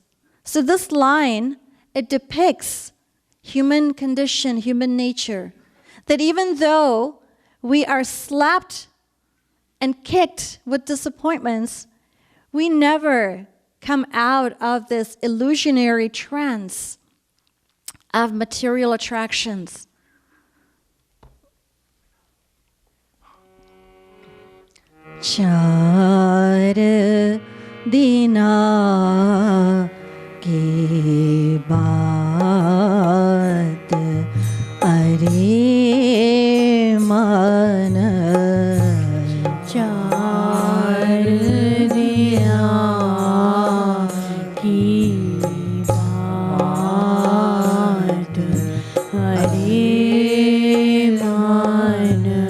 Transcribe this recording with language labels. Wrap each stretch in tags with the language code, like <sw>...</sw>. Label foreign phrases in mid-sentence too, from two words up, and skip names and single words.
<en>So this line, it depicts human condition, human nature, that even though we are slapped and kicked with disappointments, we never come out of this illusionary trance of material attractions.</en> <hi>चार दिना की बात अरे मन, चार दिया की बात हरे मन</hi>